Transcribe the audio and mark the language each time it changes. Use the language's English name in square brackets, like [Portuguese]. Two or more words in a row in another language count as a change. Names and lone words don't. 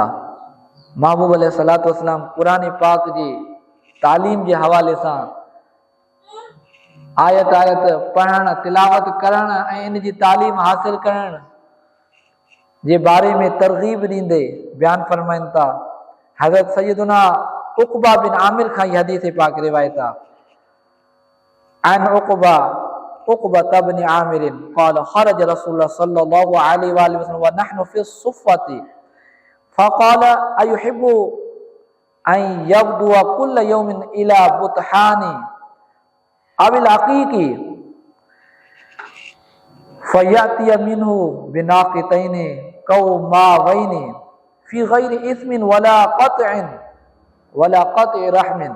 [Sindhi] महबूब [Arabic] عليه الصلاة والسلام [Sindhi] क़ुरान पाक जी तालीम जे हवाले सां आयत आयत पढ़ण, तिलावत करण ऐं इन जी तालीम हासिल करण जे बारे में तरगीब ॾींदे बयान फरमाइनि था। हज़रत सैयदुना उक़बा बिन आमिर खां इहा हदीस पाक रिवायत आहे। [Arabic] عن عقبة بن عامر قال خرج رسول الله صلى الله عليه وسلم ونحن في الصفة فقال أيحب أن يغدو كل يوم إلى بطحان أو العقيق فيأتي منه بناقتين كوماوين في غير إثم ولا قطع رحم